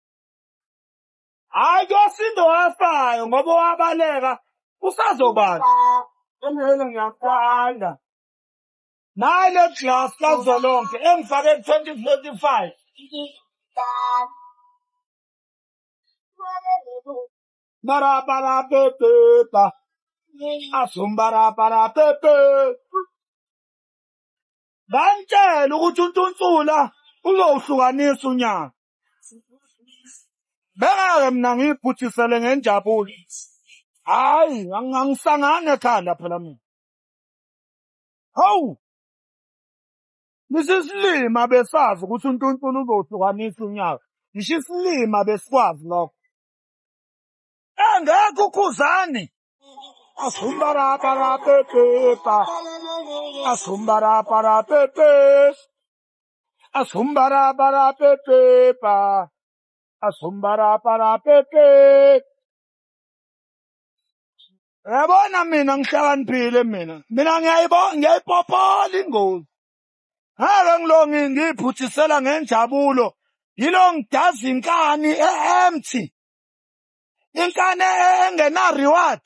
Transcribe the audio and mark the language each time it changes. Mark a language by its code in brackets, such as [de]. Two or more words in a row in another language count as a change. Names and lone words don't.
[zu] Hayi kuyosinda owafayo ngoba owabaleka usazobala. Ngiyaqala. Nayi le glass kazolonke engifake 2025. Bara pepe. Asumbara para pepe. Ngantshela ukuthi uNtunsula uzowuhlukanisa unyaka. Beka mina ngiyiphuthisele ngenjabulo. Hayi, angisangane ekhanda phela mina. Hawu. Nisisilima besazi ukuthi uNtunsulu uzohlukanisa unyaka. Ngisho isilima besikwazi lokho. Engekho ukhuzani. Asumbara para pepe. Asumbara para pepe. Asumbara para pepe. Asumbara para pepe. Yabona mina ngihlakaniphile mina. Mina ngiyayipophola ingozi. Ngeke ngilongi ngiyiphuthisela ngenjabulo. Yilo ngidaza inkani empty. Inkani engena reward.